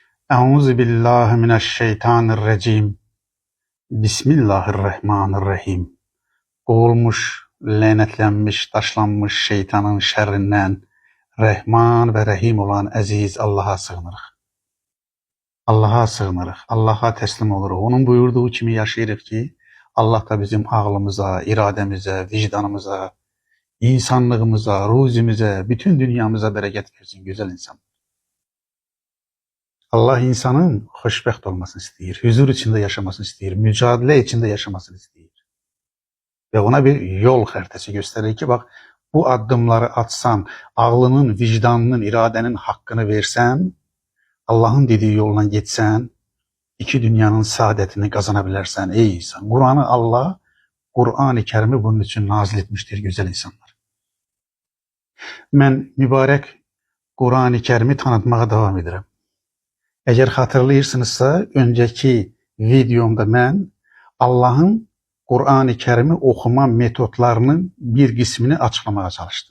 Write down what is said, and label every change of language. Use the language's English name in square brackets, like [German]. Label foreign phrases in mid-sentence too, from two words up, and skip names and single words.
[Arabic] أعوذ بالله من الشيطان الرجيم. بسم الله الرحمن الرحيم. [Turkish] Kovulmuş, lanetlenmiş, taşlanmış şeytanın şerrinden Rahman ve Rahim olan aziz Allah'a sığınırıq. [Azerbaijani] Allah'a sığınırıq, Allah'a teslim oluruq. Onun buyurduğu kimi yaşayırıq ki, Allah da bizim ağlımıza, irademize, vicdanımıza, insanlığımıza, ruzimize, bütün dünyamıza bereket versin güzel insan. Allah insanın xoşbəxt olmasını istəyir, huzur içində yaşamasını istəyir, mücadilə içində yaşamasını istəyir. Və ona bir yol xəritəsi göstərir ki, bax, bu addımları atsan, ağlının, vicdanının, iradənin haqqını versən, Allahın dediyi yolla getsən, iki dünyanın saadətini qazana bilərsən ey insan. [Turkish] Kur'an'ı Allah, Kur'an-ı Kerim'i bunun için nazil etmiştir güzel insanlar. [Azerbaijani] Mən mübarək Kur'an-ı Kerim'i tanıtmağa devam edirəm. [Turkish] Eğer hatırlayırsınızsa, önceki videomda mən Allah'ın Kur'an-ı Kerim'i okuma metotlarının bir kısmını açıklamaya çalıştım.